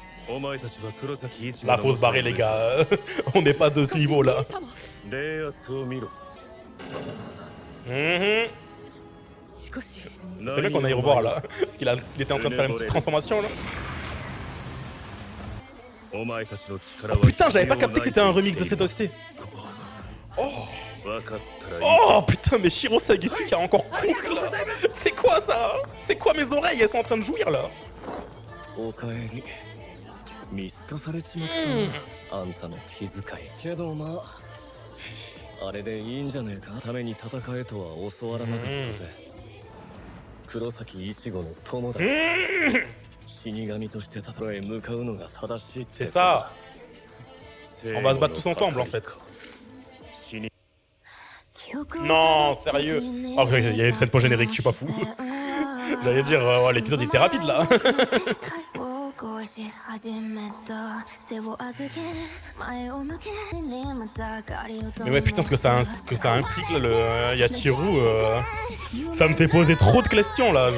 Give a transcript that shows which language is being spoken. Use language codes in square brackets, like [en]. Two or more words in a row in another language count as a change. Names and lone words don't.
[ja] お前たちは黒崎一 [fr] Là, faut se barrer, les gars. On n'est pas de ce niveau-là. [ja] 霊圧を見ろ Mhm. しかし [fr] C'est bien qu'on aille revoir là. Parce qu'il il était en train de faire une petite transformation là. [ja] お前たちの力 Oh は [fr] putain, j'avais pas capté que c'était un remix de cette OST. [ja] 分かったらいい [fr] Oh putain, mais Shiro Sagesu qui a encore cook là. C'est quoi ça? C'est quoi mes oreilles? Elles sont en train de jouir là. [ja] おかえり見透かされちまったな、あんたの気遣いけどまああれでいいんじゃねえか。ために戦えとは教わらなかったぜ。黒崎一護の友だ。死神として戦へ向かうのが正しいって。 [fr] C'est ça. On va se battre tous ensemble en fait. Non, sérieux. Oh, il y a cette pause générique, je suis pas fou. J'allais dire, oh, l'épisode était rapide là. Mais ouais, putain, ce que ça implique là, le Yachiru, ça me fait poser trop de questions là.